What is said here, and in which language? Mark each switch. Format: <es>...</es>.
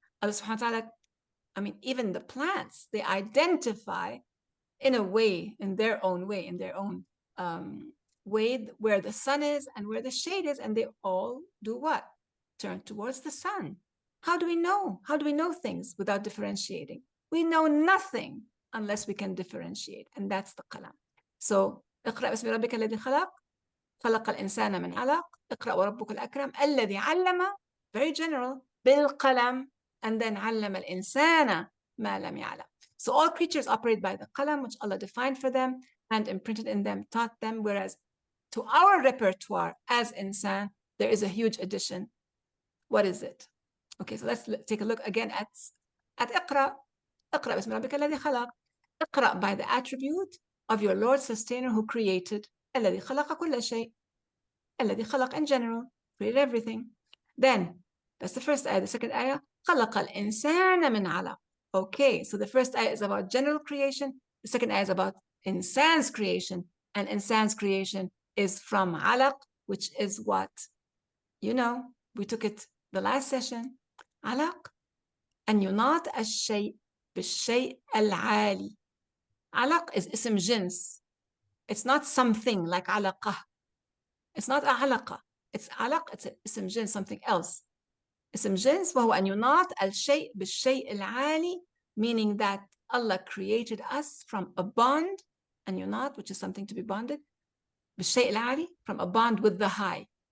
<en>Allah subhanahu wa ta'ala, I mean, even the plants, they identify in a way, in their own way, in their own way, where the sun is and where the shade is, and they all do what? Turn towards the sun. How do we know? How do we know things without differentiating? We know nothing unless we can differentiate, and that's the qalam.</en> <ar>So, اقرأ باسم ربك الذي خلق خلق الإنسان من علق اقرأ وربك الأكرم الذي علم,</ar> <en>very general,</en> <ar>بالقلم,</ar> <en>and then</en> <ar>علم الإنسان ما لم يعلم.</ar> <en>So all creatures operate by the qalam, which Allah defined for them and imprinted in them, taught them, whereas to our repertoire as insan, there is a huge addition. What is it? Okay, so let's take a look again at Iqra.</en> <ar>Iqra باسم ربك الذي خلق.</ar> <en>Iqra by the attribute of your Lord Sustainer who created.</en> <ar>الذي خلق كل شيء. الذي خلق</ar> <en>in general, created everything. Then, that's the first ayah. The second ayah,</en> <ar>خلق الإنسان من علق.</ar> <en>Okay, so the first ayah is about general creation. The second ayah is about insan's creation. And insan's creation is from علق, which is what? You know, we took it the last session.</en> <ar>علق أن يناط الشيء بالشيء العالي.</ar> <en>علق is اسم جنس. It's not something like علقة. It's not علقة. It's علق, it's</en> <ar>اسم جنس, something else. اسم جنس وهو أن يناط الشيء بالشيء العالي,</ar> <en>meaning that Allah created us from a bond, and يناط, which is something to be bonded,</en> <ar>بالشيء العالي,</ar> <en>from a bond with the high.</en>